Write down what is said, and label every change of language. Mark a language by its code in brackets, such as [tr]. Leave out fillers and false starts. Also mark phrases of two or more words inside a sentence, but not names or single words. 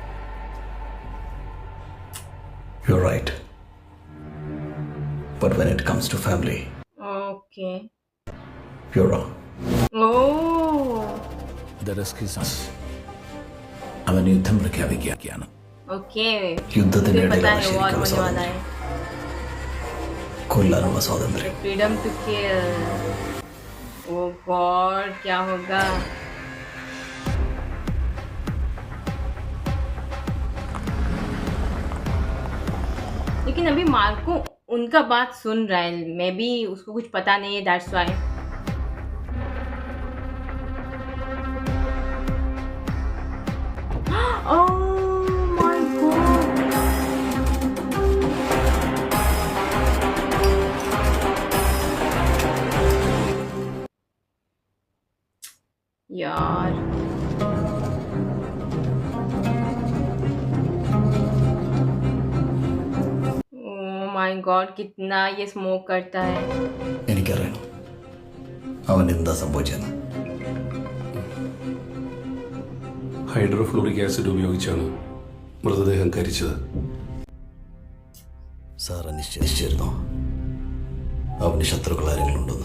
[en] You're right. But when it comes to family, Okay. you're wrong. Oh. The risk is us. [ml] അവൻ യുദ്ധം പ്രഖ്യാപിക്കുകയാണ്. [en] Okay. [ml] യുദ്ധത്തിന്റെ [hi] मुझे पता [ml] ഇടയിലാണ് [hi] है war [ml] ശരിക്കുള്ള [hi] होने वाला [ml] സ്വാതന്ത്ര്യം. [hi] है. [ml] കൊല്ലാനുള്ള സ്വാതന്ത്ര്യം. [en] Freedom to kill. Oh God, [hi] क्या होगा? लेकिन अभी मार्को उनका बात सुन रहा है, [en] maybe [hi] उसको कुछ पता नहीं है, [en] that's why. Oh my God. [hi] यार [en] my God, [hi] कितना ये स्मोक करता है. [ml] എനിക്കറിയണം അവൻ എന്താ സംഭവിച്ചെന്ന്. ഹൈഡ്രോഫ്ലൂറിക് ആസിഡ് ഉപയോഗിച്ചാണ് മൃതദേഹം കരിച്ചത്. സാർ നിശ്ചയിച്ചിരുന്നോ അവന് ശത്രുക്കൾ ആരെങ്കിലും ഉണ്ടെന്ന്?